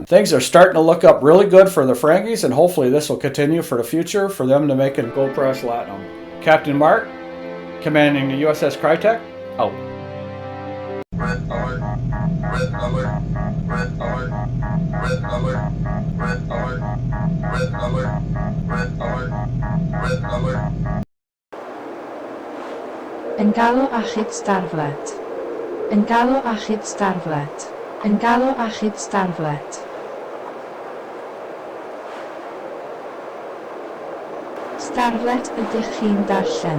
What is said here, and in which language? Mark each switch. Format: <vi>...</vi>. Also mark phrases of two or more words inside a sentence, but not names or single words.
<en>Things are starting to look up really good for the Ferengis, and hopefully this will continue for the future for them to make it gold press latinum. Captain Mark, commanding the USS Crytek, out. Red alert, red alert, red alert, red alert, red alert, red alert, red alert, red alert.</en> <cy>Yn galw achub starflet. Yn galw achub starflet. Yn galw achub starflet. Starflet ydych chi'n darllen.</cy>